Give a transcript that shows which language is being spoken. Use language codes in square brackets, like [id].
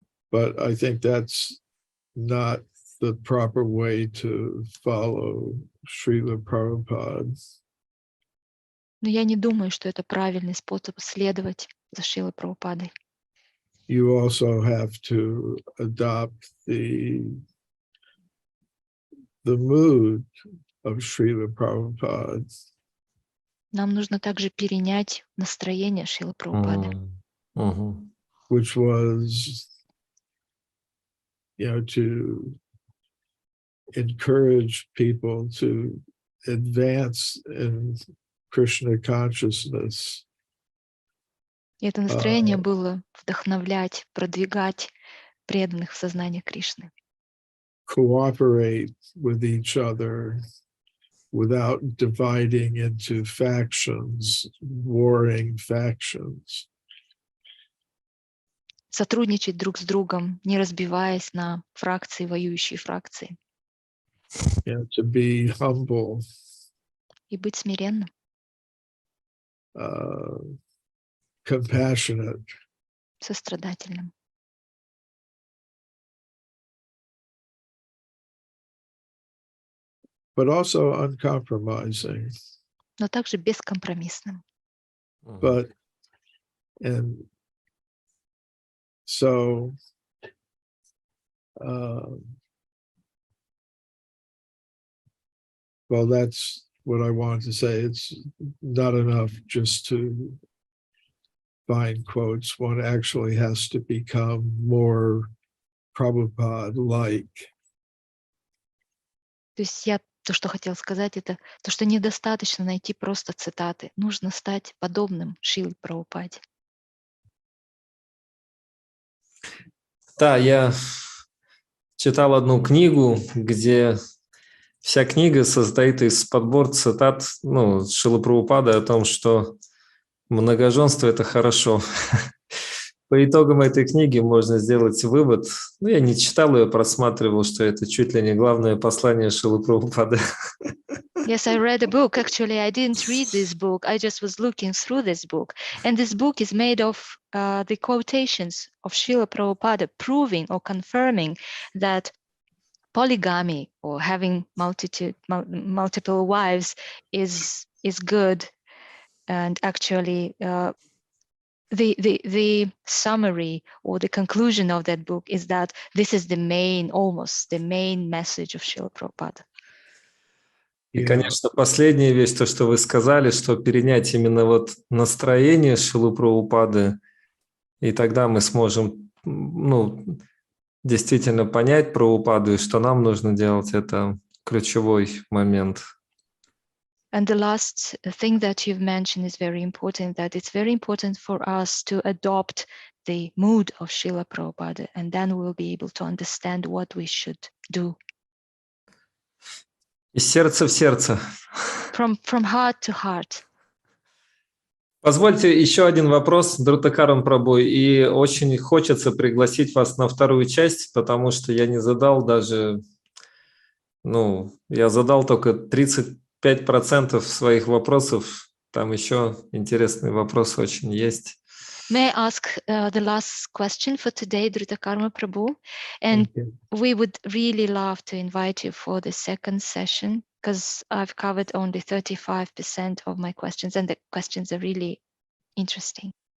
[en] But I think that's not the proper way to follow Srila Prabhupada. [ru] Но я не думаю, что это правильный способ следовать за Шрилой Прабхупадой. [en] You also have to adopt the mood of Srila Prabhupada. [ru] Нам нужно также перенять настроение Шрилы Прабхупады. [en] Which was, to encourage people to advance in Krishna consciousness. [ru] И это настроение было вдохновлять, продвигать преданных в сознании Кришны. [en] Cooperate with each other without dividing into factions, warring factions. [ru] Сотрудничать друг с другом, не разбиваясь на фракции, воюющие фракции. [en] To be humble. [ru] И быть смиренным. [en] Compassionate. [ru] Сострадательным. [en] But also uncompromising. [ru] Но также бескомпромиссным. [en] And so well, that's what I wanted to say. It's not enough just to find quotes. One actually has to become more Prabhupada-like. [ru] То есть я то, что хотел сказать, это то, что недостаточно найти просто цитаты. Нужно стать подобным Шриле Прабхупаде. Да, я читал одну книгу, где вся книга состоит из подбора цитат Шрилы Прабхупады о том, что многоженство – это хорошо. По итогам этой книги можно сделать вывод. Я не читал ее, просматривал, что это чуть ли не главное послание Шрилы Прабхупады. [en] Yes, I read a book. Actually, I didn't read this book. I just was looking through this book. And this book is made of the quotations of Srila Prabhupada proving or confirming that polygamy or having multiple wives is good. And actually, the summary or the conclusion of that book is that this is almost the main message of Srila Prabhupada. [ru] И, конечно, последняя вещь, то, что вы сказали, что перенять именно вот настроение Шрилы Прабхупады, и тогда мы сможем, действительно понять Прабхупаду, и что нам нужно делать, это ключевой момент. [en] And the last thing that you've mentioned is very important, that it's very important for us to adopt the mood of Srila Prabhupada, and then we'll be able to understand what we should do. [ru] Из сердца в сердце. [en] From heart to heart. [ru] Позвольте еще один вопрос, Друтакарам Прабhu, и очень хочется пригласить вас на вторую часть, потому что я не задал даже, я задал только 35% своих вопросов, там еще интересные вопросы очень есть. [en] May I ask the last question for today, Drutakarma Prabhu? And we would really love to invite you for the second session, because I've covered only 35% of my questions, and the questions are really interesting.